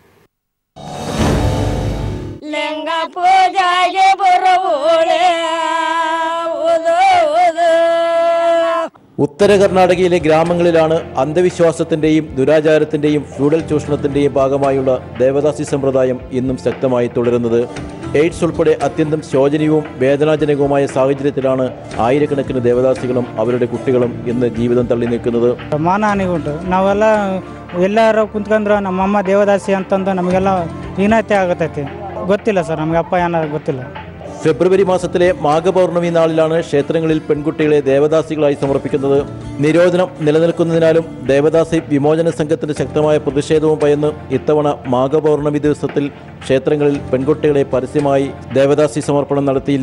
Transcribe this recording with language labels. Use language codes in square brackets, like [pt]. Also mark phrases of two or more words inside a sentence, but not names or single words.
[ml] ഉത്തര കർണാടകയിലെ ഗ്രാമങ്ങളിലാണ് അന്ധവിശ്വാസത്തിന്റെയും ദുരാചാരത്തിന്റെയും ഫ്യൂഡൽ ചൂഷണത്തിന്റെയും ഭാഗമായുള്ള ദേവദാസി സമ്പ്രദായം ഇന്നും ശക്തമായി തുടരുന്നത്. എയ്ഡ്സ് ഉൾപ്പെടെ അത്യന്തം ശോചനീയവും വേദനാജനകവുമായ ಸಾಹചര്യത്തിലാണ് ആയിരക്കണക്കിന് ദേവദാസികളും ಅವരുടെ കുട്ടികളും ഇന്ന് ജീവിതം തള്ളി നിൽക്കുന്നത്. [kn] ಮಾನಹಾನಿಗುಂಟು ನಾವೆಲ್ಲ ಎಲ್ಲರೂ ಕುಂತ್ಕೊಂಡ್ರೆ ನಮ್ಮಮ್ಮ ದೇವದಾಸಿ ಅಂತಂದು ನಮಗೆಲ್ಲ ಹೀನತೆ ಆಗತೈತಿ. ಗೊತ್ತಿಲ್ಲ ಸರ್, ನಮಗೆ ಅಪ್ಪ ಏನಾದ್ರು ಗೊತ್ತಿಲ್ಲ. [ml] ഫെബ്രുവരി മാസത്തിലെ മാഘപൗർണമി നാളിലാണ് ക്ഷേത്രങ്ങളിൽ പെൺകുട്ടികളെ ദേവദാസികളായി സമർപ്പിക്കുന്നത്. നിരോധനം നിലനിൽക്കുന്നതിനാലും ദേവദാസി വിമോചന സംഘത്തിന്റെ ശക്തമായ പ്രതിഷേധവും ഭയന്ന് ഇത്തവണ മാഘപൗർണമി ദിവസത്തിൽ ക്ഷേത്രങ്ങളിൽ പെൺകുട്ടികളെ പരസ്യമായി ദേവദാസി സമർപ്പണം നടത്തിയില്ല.